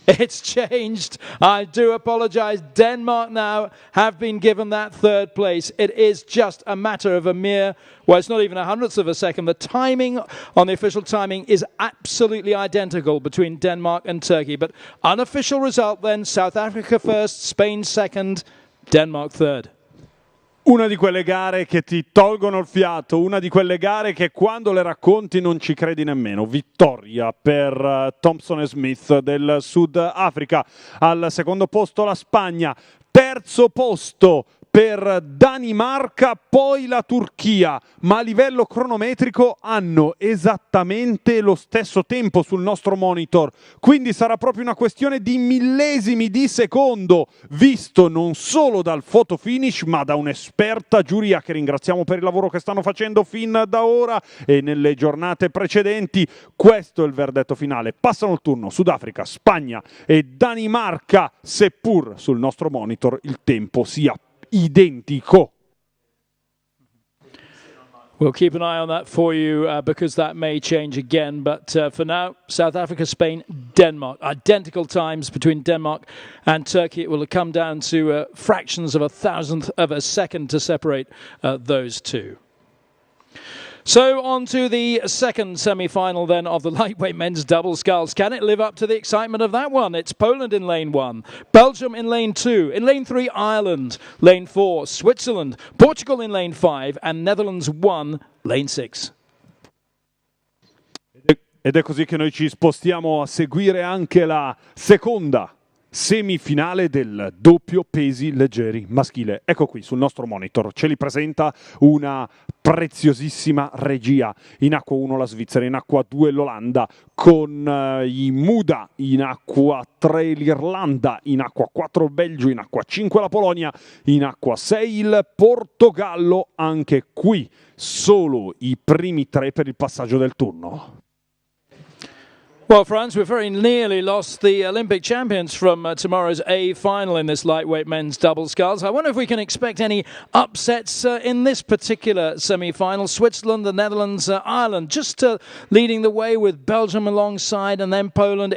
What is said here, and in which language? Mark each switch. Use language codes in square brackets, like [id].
[en] It's changed. I do apologize. Denmark now have been given that third place. It is just a matter of a mere, well, it's not even a hundredth of a second. The timing on the official timing is absolutely identical between Denmark and Turkey. But unofficial result then, South Africa first, Spain second, Denmark third. [it] Una di quelle gare che ti tolgono il fiato, una di quelle gare che quando le racconti non ci credi nemmeno. Vittoria per Thompson e Smith del Sud Africa. Al secondo posto la Spagna, terzo posto per Danimarca, poi la Turchia, ma a livello cronometrico hanno esattamente lo stesso tempo sul nostro monitor, quindi sarà proprio una questione di millesimi di secondo, visto non solo dal photo finish ma da un'esperta giuria che ringraziamo per il lavoro che stanno facendo fin da ora e nelle giornate precedenti. Questo è il verdetto finale. Passano il turno Sudafrica, Spagna e Danimarca, seppur sul nostro monitor il tempo sia identico. [en] We'll keep an eye on that for you because that may change again. But for now, South Africa, Spain, Denmark. Identical times between Denmark and Turkey. It will come down to fractions of a thousandth of a second to separate those two. So on to the second semi-final then of the lightweight men's double sculls. Can it live up to the excitement of that one? It's Poland in lane 1, Belgium in lane 2, in lane 3 Ireland, lane 4 Switzerland, Portugal in lane 5 and Netherlands 1, lane 6. [it] Ed è così che noi ci spostiamo a seguire anche la seconda semifinale del doppio pesi leggeri maschile. Ecco qui sul nostro monitor, ce li presenta una preziosissima regia. In acqua 1 la Svizzera, in acqua 2 l'Olanda, con i Muda, in acqua 3 l'Irlanda, in acqua 4 il Belgio, in acqua 5 la Polonia, in acqua 6 il Portogallo. Anche qui solo i primi 3 per il passaggio del turno. [en] Well, France, we've very nearly lost the Olympic champions from tomorrow's A final in this lightweight men's double sculls. I wonder if we can expect any upsets in this particular semi-final. Switzerland, the Netherlands, Ireland, just leading the way with Belgium alongside, and then Poland.